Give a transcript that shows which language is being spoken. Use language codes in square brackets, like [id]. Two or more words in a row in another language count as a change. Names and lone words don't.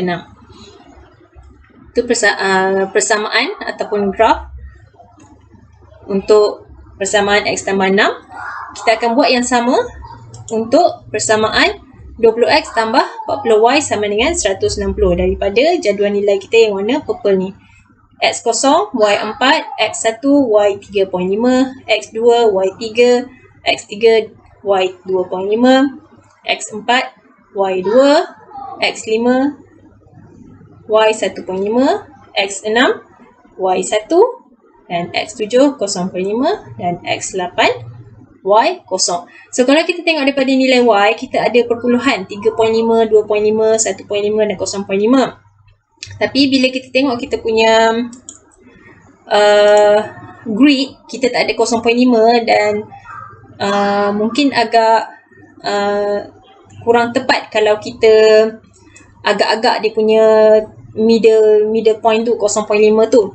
[ms] Itu persamaan ataupun graf untuk persamaan X tambah 6. Kita akan buat yang sama untuk persamaan 20X tambah 40Y sama dengan 160 daripada jadual nilai kita yang warna purple ni. X0, Y4, X1, Y3.5, X2, Y3, X3, Y2.5, X4, Y2, X5, Y 1.5, X6, Y1, dan X7 0.5 dan X8 Y0. So kalau kita tengok daripada nilai Y, kita ada perpuluhan 3.5, 2.5, 1.5 dan 0.5. Tapi bila kita tengok kita punya grid, kita tak ada 0.5 dan mungkin agak kurang tepat kalau kita agak-agak dia punya [en] middle point [ms] tu 0.5 tu.